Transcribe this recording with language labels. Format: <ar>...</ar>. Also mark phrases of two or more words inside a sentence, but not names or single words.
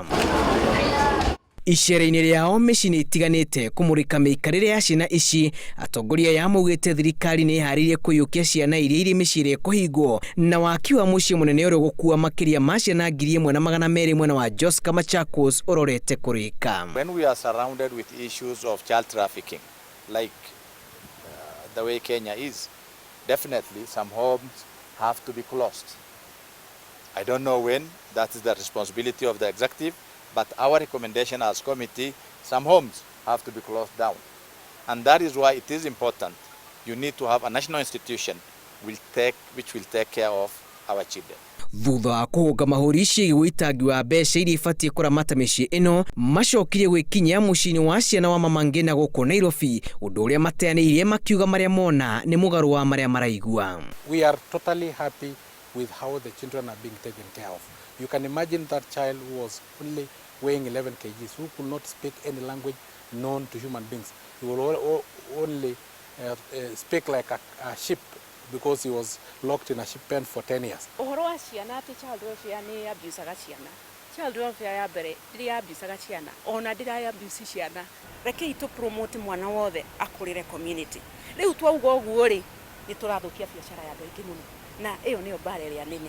<ki>Icera-ini riao micii itiganite kumurika miikarire ya ciana ici, atongoria ya maugite thirikari ni iharirie kuyukia ciana iria iri micii kuhingwo na waki wa mucii munene uri gukua makiria ma ciana 1,200 mwena wa Jos Machakos urorete kurika.</ki> <en>When we are surrounded with issues of child trafficking like the way Kenya is, definitely some homes have to be closed. I don't know when, that is the responsibility of the executive. But our recommendation as committee, some homes have to be closed down. And that is why it is important. You need to have a national institution which will take care of our children.</en> <ki>Thuutha wa kuhunga mahuri ciĩgiĩ witangi wa mbeca iria ibatie kuramata micii ino, macokirie gwikinyia mucii-ini wa ciana wa Mama Ngina guku Nairobi, undu uria mateanĩirie makiuga maria mona ni mugaru wa maria maraigua.</ki> <en>We are totally happy with how the children are being taken care of. You can imagine that child who was only weighing 11 kgs, who could not speak any language known to human beings. He will only speak like a sheep because he was locked in a sheep pen for 10 years.</en> <ki>Ohoro wa ciana ati</ki> <en>child welfare</en> <ki>ni abuse ga ciana.</ki> <en>Child welfare</en> <ki>ya mbere iri abuse ga ciana. Ona ndira abuse ciana. Reke itu promote mwana wothe akurire community. Riu twauga uguo ri ni turathukia biashara ya ndoingi muno. Na iyo niyo bare ria nene.</ki>